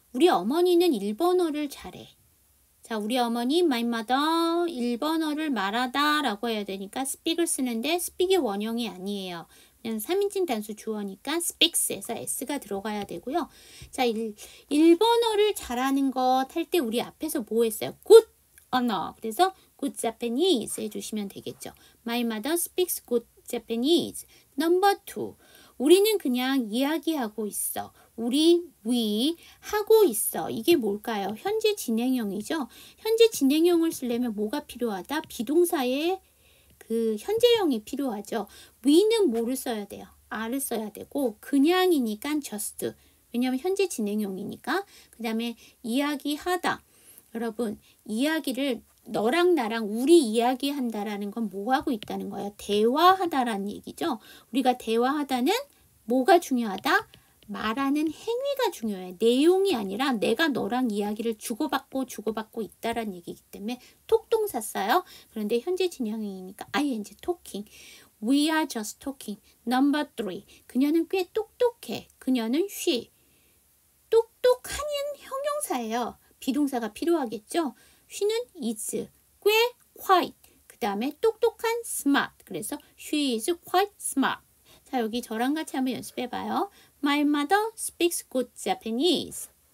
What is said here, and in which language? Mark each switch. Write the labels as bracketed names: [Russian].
[Korean] 우리 어머니는 일본어를 잘해. 자, 우리 어머니 my mother 일본어를 말하다 라고 해야 되니까 speak을 쓰는데 speak이 원형이 아니에요. 그냥 3인칭 단수 주어니까 speaks에서 s가 들어가야 되고요. 자, 일본어를 잘하는 것 할 때 우리 앞에서 뭐 했어요? good 언어. 그래서 good Japanese 해주시면 되겠죠. [English] My mother speaks good Japanese. number 2. [Korean] 우리는 그냥 이야기하고 있어. we 하고 있어. 이게 뭘까요? 현재 진행형이죠. 현재 진행형을 쓰려면 뭐가 필요하다? 비동사의 그 현재형이 필요하죠. we는 뭐를 써야 돼요? are를 써야 되고 그냥이니까 just. 왜냐하면 현재 진행형이니까. 그 다음에 이야기하다. 여러분, 이야기를 너랑 나랑 우리 이야기한다라는 건 뭐 하고 있다는 거예요? 대화하다라는 얘기죠. 우리가 대화하다는 뭐가 중요하다? 말하는 행위가 중요해. 내용이 아니라 내가 너랑 이야기를 주고받고 있다라는 얘기이기 때문에 톡동사 써요. 그런데 현재 진행형이니까 ing talking. [English] We are just talking. number 3. [Korean] 그녀는 꽤 똑똑해. 그녀는 [English] she. [Korean] 똑똑하는 형용사예요. 비동사가 필요하겠죠. she는 is. 꽤 quite. 그 다음에 똑똑한 smart. [English] 그래서 she is quite smart. [Korean] 자, 여기 저랑 같이 한번 연습해 봐요. [English] My mother speaks good Japanese.